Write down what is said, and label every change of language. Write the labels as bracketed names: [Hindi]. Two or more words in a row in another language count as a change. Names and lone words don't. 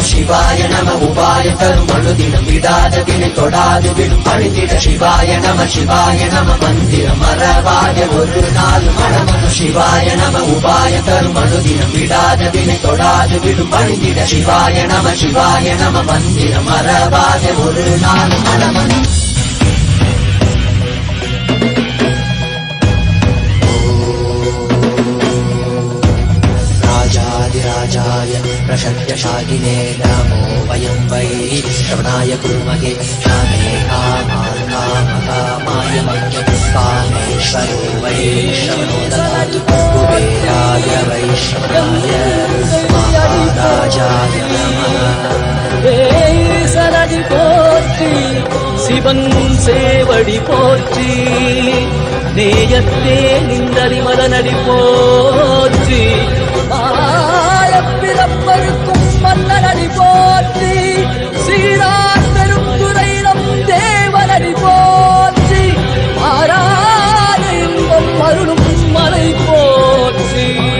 [Tamil] சிவாய நம உபாயம் தரும் அனுதினம் விடாது வினை தொடாது விடும் பணிந்திட. சிவாய நம மந்திரம் மறவாத ஒரு நாள் மனமனு. சிவாய நம உபாயம் தரும் அனுதினம் விடாத வினை தொடாது விடும் பணிந்திட. சிவாய நம மந்திரம் மறவாத ஒரு நாள் மனமனு. [Sanskrit] राजाय प्रशत्यशालिने नमो वयं वै श्रवणाय कुर्महे श्यामे कामाय कामेश्वरो वै श्रवणो ददातु कुबेराय वै श्रवणाय महाराजाय नमः. [Tamil] சரதி போற்றி சிவன் சேவடி போற்றி நேயத்தே நின்றறிமலனடி போற்றி பிறப்பருக்கும் மன்னனடி போற்றி சீரார் பெருந்துரை நம் தேவனடி போற்றி மாறாத இன்பம் அருளும் மலை போற்றி.